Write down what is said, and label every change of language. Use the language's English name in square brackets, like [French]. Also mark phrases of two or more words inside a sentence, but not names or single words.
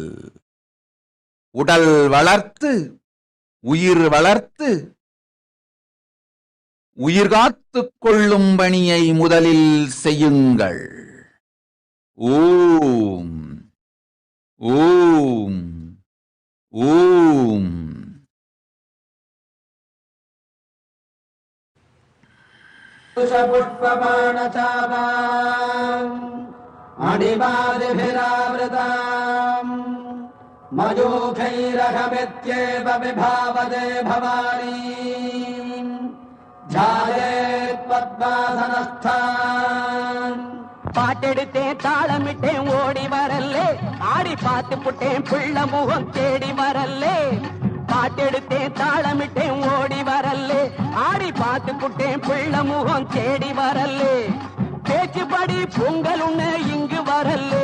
[Tamil] உடல் வளர்த்து உயிர் வளர்த்து உயிர் காத்துக் கொள்ளும் பணியை முதலில் செய்யுங்கள். ஓம் ஓம் ஓம். [Sanskrit] पुष्पबाणचापाम् मणिपादिभिरावृताम् मयूखैरहमित्येव विभावदे भवानी ध्यायेत् पद्मासनस्थान्. [Tamil] பாட்டெடுத்தேன் தாளமிட்டேன் ஓடி வரல்லே. ஆடி பார்த்து புட்டேன் பிள்ள முகம் தேடி வரல்லே. பாட்டெடுத்தேன் தாளமிட்டேன் ஓடி வரல்லே. ஆடி பார்த்து புட்டேன் பிள்ள முகம் தேடி வரல்லே. பேச்சுப்படி பொங்கல் உன்ன இங்கு வரல்லே.